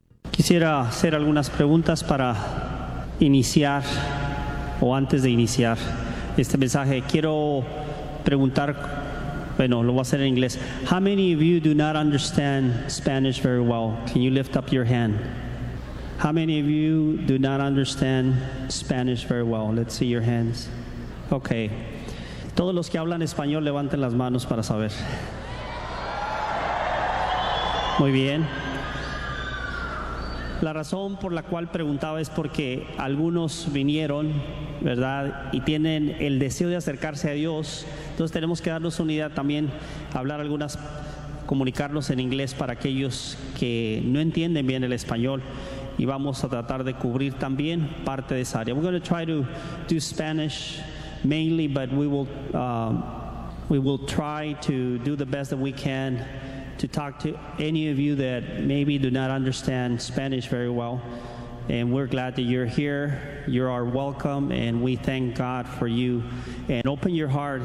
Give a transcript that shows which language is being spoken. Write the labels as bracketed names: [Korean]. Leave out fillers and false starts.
[Spanish] Quisiera hacer algunas preguntas para iniciar, o antes de iniciar este mensaje. Quiero preguntar, bueno, lo voy a hacer en inglés. [English] How many of you do not understand Spanish very well? Can you lift up your hand? How many of you do not understand Spanish very well? Let's see your hands. Okay. [Spanish] Todos los que hablan español, levanten las manos para saber. Muy bien. La razón por la cual preguntaba es porque algunos vinieron, ¿verdad?, y tienen el deseo de acercarse a Dios. Entonces tenemos que darnos unidad también, hablar algunas, comunicarnos en inglés para aquellos que no entienden bien el español. Y vamos a tratar de cubrir también parte de esa área. [English] We're going to try to do Spanish mainly, but we will try to do the best that we can to talk to any of you that maybe do not understand Spanish very well. And we're glad that you're here. You are welcome, and we thank God for you. And open your heart.